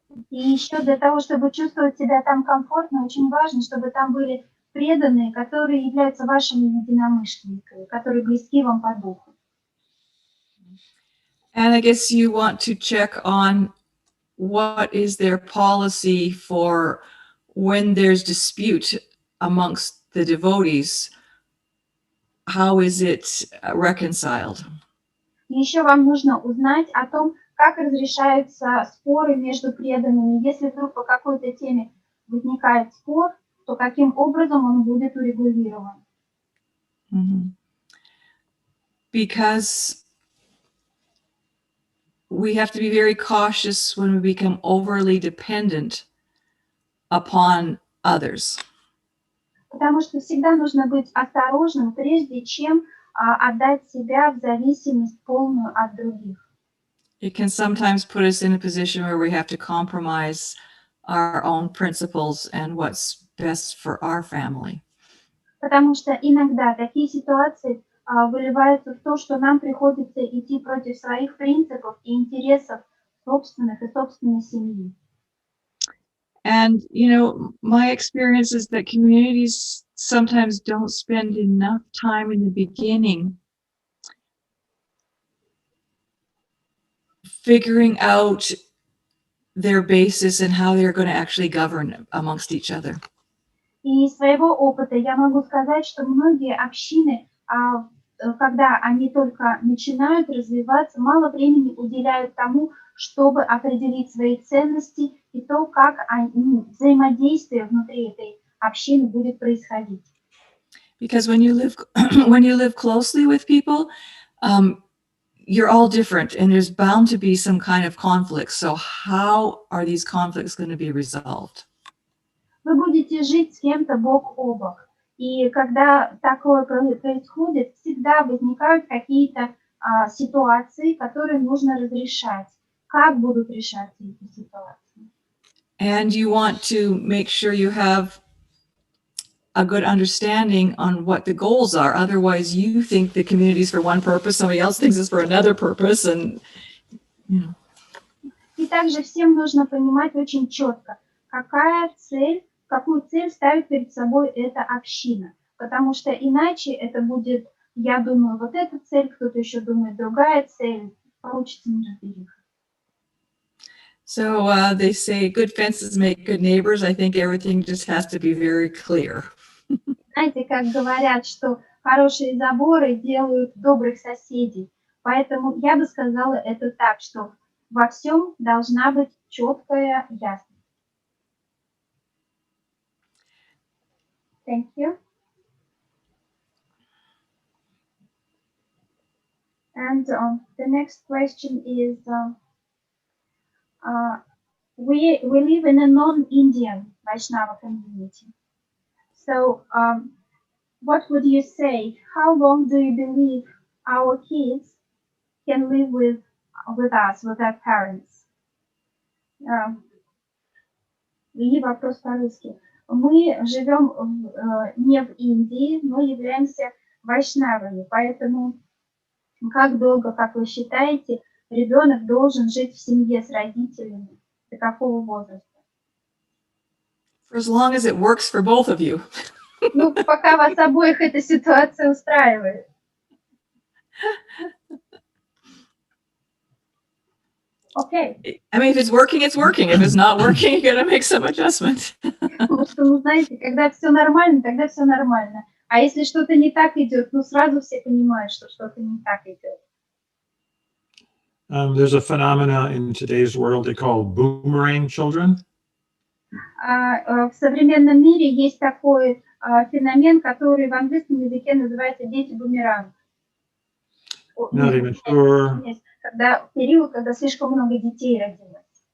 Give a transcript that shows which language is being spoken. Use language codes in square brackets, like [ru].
[ru] И еще для того, чтобы чувствовать себя там комфортно, очень важно, чтобы там были преданные, которые являются вашими единомышленниками, которые близки вам по духу. [en] And I guess you want to check on what is their policy for when there's dispute amongst the devotees, how is it reconciled? [ru] И еще вам нужно узнать о том, как разрешаются споры между преданными. Если вдруг по какой-то теме возникает спор, то каким образом он будет урегулирован? Mm-hmm. [en] Because we have to be very cautious when we become overly dependent upon others. [ru] Потому что всегда нужно быть осторожным, прежде чем отдать себя в зависимость полную от других. [en] It can sometimes put us in a position where we have to compromise our own principles and what's best for our family. [ru] Потому что иногда такие ситуации выливаются в то, что нам приходится идти против своих принципов и интересов собственных и собственной семьи. [en] And, my experience is that communities sometimes don't spend enough time in the beginning figuring out their basis and how they're going to actually govern amongst each other. [ru] И из своего опыта я могу сказать, что многие общины, когда они только начинают развиваться, мало времени уделяют тому, чтобы определить свои ценности и то, как взаимодействие внутри этой общины будет происходить. [en] Because when you live when you live closely with people, you're all different, and there's bound to be some kind of conflict. So how are these conflicts going to be resolved? [ru] Вы будете жить с кем-то бок о бок. И когда такое происходит, всегда возникают какие-то ситуации, которые нужно разрешать. Как будут решаться эти ситуации? [en] And you want to make sure you have a good understanding on what the goals are. Otherwise, you think the community is for one purpose, somebody else thinks it's for another purpose, and you know. [ru] И также всем нужно понимать очень четко, какую цель ставит перед собой эта община. Потому что иначе это будет, я думаю, вот эта цель, кто-то еще думает другая цель, получится неразбериха. [en] So they say good fences make good neighbors. I think everything just has to be very clear. [ru] Знаете, как говорят, что хорошие заборы делают добрых соседей. Поэтому я бы сказала это так, что во всем должна быть четкая ясность. [en] Thank you. And the next question is, we live in a non-Indian Vaishnava community. So what would you say? How long do you believe our kids can live with us, with their parents? [ru] И вопрос по-русски. Мы живем не в Индии, но являемся вайшнавами, поэтому как долго, как вы считаете, ребенок должен жить в семье с родителями? До какого возраста? [en] For as long as it works for both of you. [ru] Ну, пока вас обоих эта ситуация устраивает. [en] Okay. I mean, if it's working, it's working. If it's not working, you're going to make some adjustment. [ru] Потому что, ну, знаете, когда все нормально, тогда все нормально. А если что-то не так идет, ну, сразу все понимают, что что-то не так идет. [en] There's a phenomena in today's world they call boomerang children. [ru] В современном мире есть такой феномен, который в английском языке называется дети-бумеранг. [en] Not even sure. [ru] Когда период, когда слишком много детей родилось.